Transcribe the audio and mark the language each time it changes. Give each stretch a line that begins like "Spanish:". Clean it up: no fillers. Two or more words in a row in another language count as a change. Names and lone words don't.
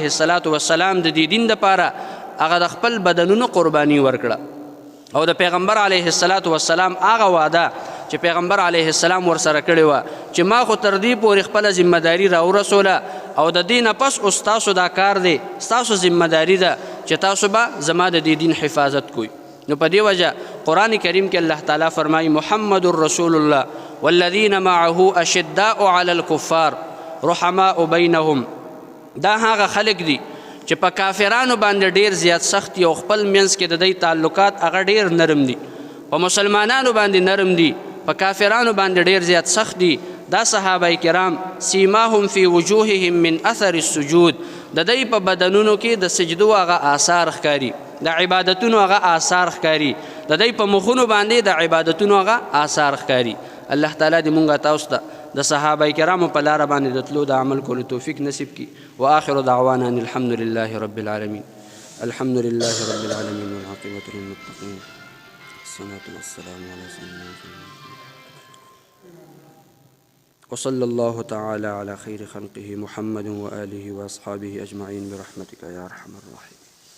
Pashto: السلام د دې دین دپاره هغه د خپل بدنونو قرباني ورکړه او د پیغمبر علیه السلام هغه وعده چې پیغمبر علیه السلام ورسره کړې وه چې ما خو تر دې پورې خپله ذمهداري راورسوله او د دې نه پس اوس تاسو دا کار دی ستاسو ذمهداري ده چې تاسو به زما د دې دین حفاظت کوئ نو په دې وجه قرآن کریم کې الله تعالی فرمایي
Arabic: محمد رسول الله والذین معه اشداء علی الکفار رحماء بینهم
Pashto: دا هغه خلک دي چې په کافرانو باندې ډیر زیات سخت دي او خپل منځ کې د دوی تعلقات هغه ډیر نرم دي په مسلمانانو باندې نرم دي په کافرانو باندې ډیر زیات سخت دي دا صحابه کرام
Arabic: سیماهم فی وجوههم من اثر السجود
Pashto: د دوی په بدنونو کې د سجدو هغه آثار ښکاري د عبادتونو هغه آثار ښکاري د دوی په مخونو باندې د عبادتونو هغه آثار ښکاري الله تعالی دې مونږ تاسو ته د صحابه کرامو په لاره باندې د تلو د عمل کولو توفیق نصیب کړي
Arabic: واخر دعوانا ان الحمد لله رب العالمین الحمد لله رب العالمین والعاقبة للمتقین الصلاة والسلام على سيدنا وصلى الله تعالى على خير خلقه محمد وآله وأصحابه أجمعين برحمتك يا أرحم الراحمين.